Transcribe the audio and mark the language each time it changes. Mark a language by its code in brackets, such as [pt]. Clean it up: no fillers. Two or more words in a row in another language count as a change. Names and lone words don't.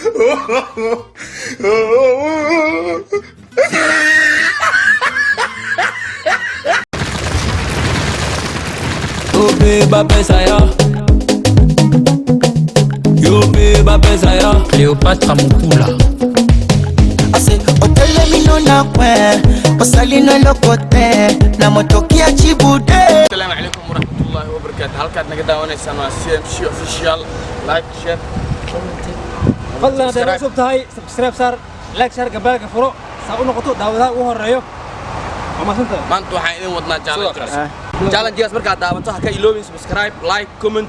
[ar] Yupi bape saya, Yupi bape saya, Cléopâtre Mukula. Ase otele minona kwe, pasalino lokote, na motokia chibude. السلام عليكم ورحمة الله وبركاته. [so] Halkaad naga daawanaysaan waa CMC official. [en] Like, share, comment. [so] fadlan haddaad cusub tahay subscribe saar, like saar, gambaalka furo saa u noqoto daawadaha ugu horeeyo. Waa mahadsantahay. Maanta waxaan idin wadnaa challenges markaad daawato ha ka iloobin [en] subscribe, like, comment.